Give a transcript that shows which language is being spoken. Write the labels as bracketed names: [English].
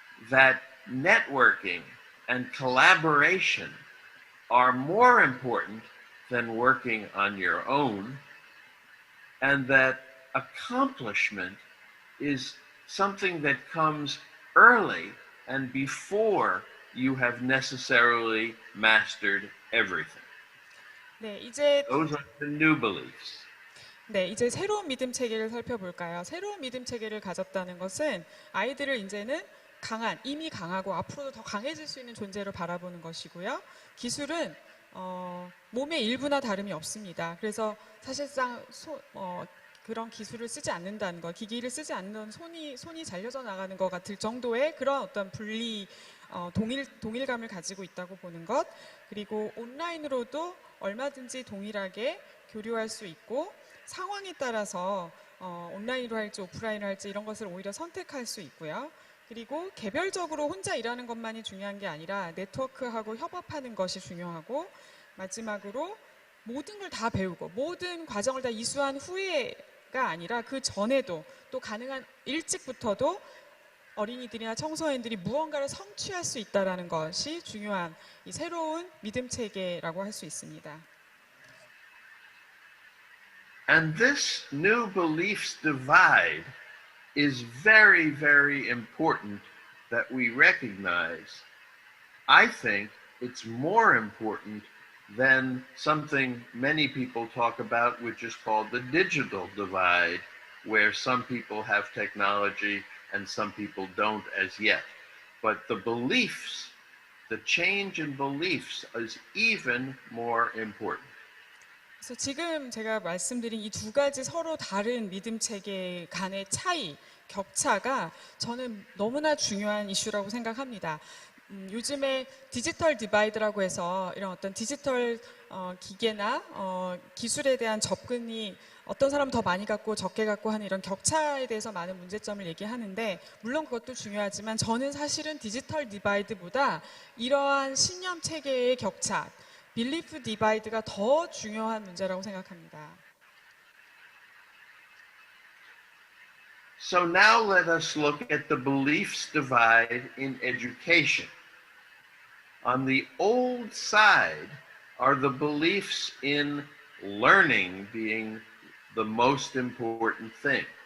[English] That networking and collaboration are more important than working on your own, and that accomplishment is something that comes early and before you have necessarily mastered everything. [Korean] 네, 이제 [English] Those are the new beliefs. [Korean] 네, 이제 새로운 믿음 체계를 살펴볼까요? 새로운 믿음 체계를 가졌다는 것은 아이들을 이제는 이미 강하고 앞으로도 더 강해질 수 있는 존재로 바라보는 것이고요. 기술은 몸의 일부나 다름이 없습니다. 그래서 사실상 그런 기술을 쓰지 않는다는 것, 기기를 쓰지 않는 손이 잘려져 나가는 것 같을 정도의 그런 어떤 동일감을 가지고 있다고 보는 것, 그리고 온라인으로도 얼마든지 동일하게 교류할 수 있고, 상황에 따라서 온라인으로 할지 오프라인으로 할지 이런 것을 오히려 선택할 수 있고요. 그리고 개별적으로 혼자 일하는 것만이 중요한 게 아니라 네트워크하고 협업하는 것이 중요하고, 마지막으로 모든 걸 다 배우고 모든 과정을 다 이수한 후에가 아니라 그 전에도 또 가능한 일찍부터도 어린이들이나 청소년들이 무언가를 성취할 수 있다는 것이 중요한 이 새로운 믿음 체계라고 할 수 있습니다. [English] And this new beliefs divide is very, very important that we recognize. I think it's more important than something many people talk about, which is called the digital divide, where some people have technology and some people don't as yet. But the beliefs, the change in beliefs is even more important. [Korean] 그래서 지금 제가 말씀드린 이 두 가지 서로 다른 믿음 체계 간의 차이, 격차가 저는 너무나 중요한 이슈라고 생각합니다. 요즘에 디지털 디바이드라고 해서 이런 어떤 디지털 기계나 기술에 대한 접근이 어떤 사람은 더 많이 갖고 적게 갖고 하는 이런 격차에 대해서 많은 문제점을 얘기하는데, 물론 그것도 중요하지만 저는 사실은 디지털 디바이드보다 이러한 신념 체계의 격차, 빌리프 디바이드가 더 중요한 문제라고 생각합니다. [English] So now let us look at the beliefs divide in education. On the old side are the beliefs in learning being the most important thing.